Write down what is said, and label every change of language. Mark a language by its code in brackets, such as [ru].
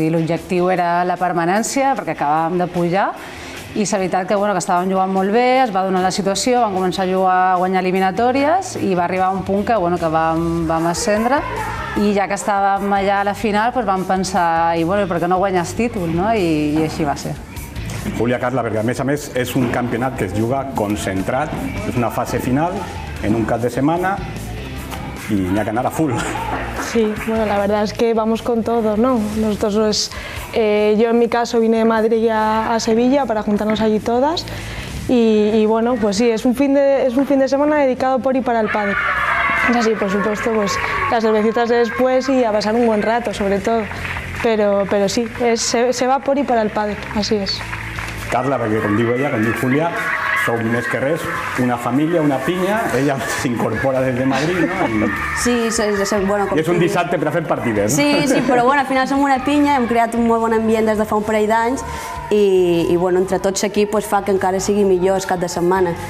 [ca] L'objectiu era la permanència, perquè acabàvem de pujar, i és veritat que estàvem jugant molt bé, es va donar la situació, vam començar a guanyar eliminatòries i va arribar un punt que vam ascendre, i ja que estàvem allà a la final vam pensar, i per què no guanyes títol, i així va ser. Júlia, Carla, perquè a més és un campionat que es juga concentrat, és una fase final en un cap de setmana y n'hi ha que anar a full. [es] Sí, bueno, la verdad es que vamos con todo, ¿no? Nosotros, yo en mi caso vine de Madrid a Sevilla para juntarnos allí todas y bueno, pues sí, es un fin de semana dedicado por y para el pádel. Es así, por supuesto, pues las cervecitas de después y a pasar un buen rato, sobre todo. Pero sí, se va por y para el pádel, así es. [ca] Carla, perquè com diu ella, com diu Júlia, sou més que res una família, una pinya, ella s'incorpora des de Madrid, no? Sí, bueno... I és un dissabte per a fer partides, no? Sí, però bueno, al final som una pinya, hem creat un molt bon ambient des de fa un parell d'anys i bueno, entre tots l'equip fa que encara sigui millor el cap de setmana.